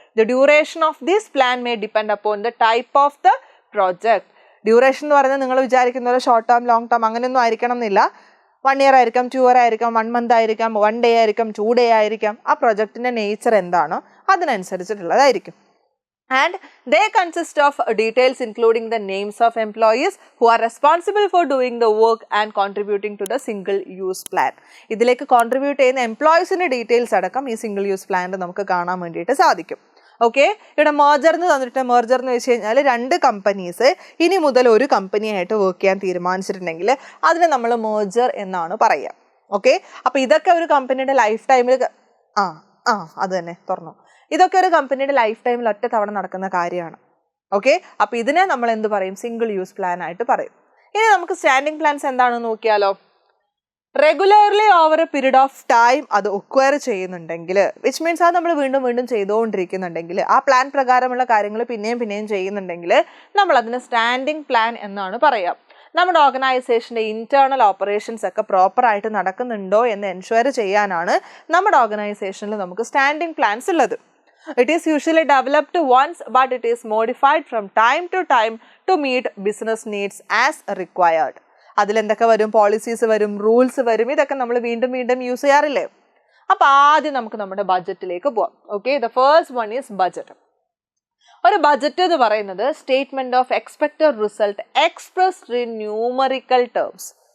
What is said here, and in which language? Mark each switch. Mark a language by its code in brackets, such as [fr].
[en] The duration of this plan may depend upon the type of the project. [ml] Duration എന്ന് പറയുന്നത് നിങ്ങൾ വിചാരിക്കുന്ന പോലെ ഷോർട്ട് ടേം ലോങ് ടേം അങ്ങനെയൊന്നും ആയിരിക്കണം എന്നില്ല. 1 year ആയിരിക്കാം, 2 year ആയിരിക്കാം, 1 month ആയിരിക്കാം, 1 day ആയിരിക്കാം, 2 day ആയിരിക്കാം. ആ പ്രൊജക്റ്റിൻ്റെ നേച്ചർ എന്താണോ അതിനനുസരിച്ചിട്ടുള്ളതായിരിക്കും. [en] And they consist of details including the names of employees who are responsible for doing the work and contributing to the single use plan. [ml] ഇതിലേക്ക് കോൺട്രിബ്യൂട്ട് ചെയ്യുന്ന എംപ്ലോയീസിൻ്റെ details അടക്കം ഈ സിംഗിൾ യൂസ് പ്ലാനിൽ നമുക്ക് കാണാൻ വേണ്ടിയിട്ട് സാധിക്കും. ഓക്കെ, ഇവിടെ മേർജർ എന്ന് തന്നിട്ട്, മേർജർ എന്ന് വെച്ച് കഴിഞ്ഞാൽ 2 കമ്പനീസ് ഇനി മുതൽ ഒരു കമ്പനിയായിട്ട് വർക്ക് ചെയ്യാൻ തീരുമാനിച്ചിട്ടുണ്ടെങ്കിൽ അതിനെ നമ്മൾ മേർജർ എന്നാണ് പറയുക. ഓക്കെ, അപ്പോൾ ഇതൊക്കെ ഒരു കമ്പനിയുടെ ലൈഫ് ടൈമിൽ അത് തന്നെ തുറന്നു, ഇതൊക്കെ ഒരു കമ്പനിയുടെ ലൈഫ് ടൈമിൽ ഒറ്റ തവണ നടക്കുന്ന കാര്യമാണ്. ഓക്കെ, അപ്പോൾ ഇതിനെ നമ്മൾ എന്ത് പറയും, സിംഗിൾ യൂസ് പ്ലാൻ ആയിട്ട് പറയും. ഇനി നമുക്ക് സ്റ്റാൻഡിങ് പ്ലാൻസ് എന്താണെന്ന് നോക്കിയാലോ. [en] regularly over a period of time [ml] അത് ഒക്വയർ ചെയ്യുന്നുണ്ടെങ്കിൽ, വിച്ച് മീൻസ് അത് നമ്മൾ വീണ്ടും വീണ്ടും ചെയ്തുകൊണ്ടിരിക്കുന്നുണ്ടെങ്കിൽ, ആ പ്ലാൻ പ്രകാരമുള്ള കാര്യങ്ങൾ പിന്നെയും ചെയ്യുന്നുണ്ടെങ്കിൽ നമ്മൾ അതിന് സ്റ്റാൻഡിങ് പ്ലാൻ എന്നാണ് പറയുക. നമ്മുടെ ഓർഗനൈസേഷൻ്റെ ഇൻറ്റേർണൽ ഓപ്പറേഷൻസ് ഒക്കെ പ്രോപ്പറായിട്ട് നടക്കുന്നുണ്ടോ എന്ന് എൻഷുവർ ചെയ്യാനാണ് നമ്മുടെ ഓർഗനൈസേഷനിൽ നമുക്ക് സ്റ്റാൻഡിങ് പ്ലാൻസ് ഉള്ളത്. [en] It is usually developed once, but it is modified from time to time to meet business needs as required. [ml] അതിലെന്തൊക്കെ വരും, പോളിസീസ് വരും, റൂൾസ് വരും, ഇതൊക്കെ നമ്മൾ വീണ്ടും യൂസ് ചെയ്യാറില്ലേ. അപ്പോൾ ആദ്യം നമുക്ക് നമ്മുടെ ബഡ്ജറ്റിലേക്ക് പോവാം. Okay, [en] The first one is budget. [ml] ഒരു ബഡ്ജറ്റ് എന്ന് പറയുന്നത് [en] Statement of expected result expressed in numerical terms.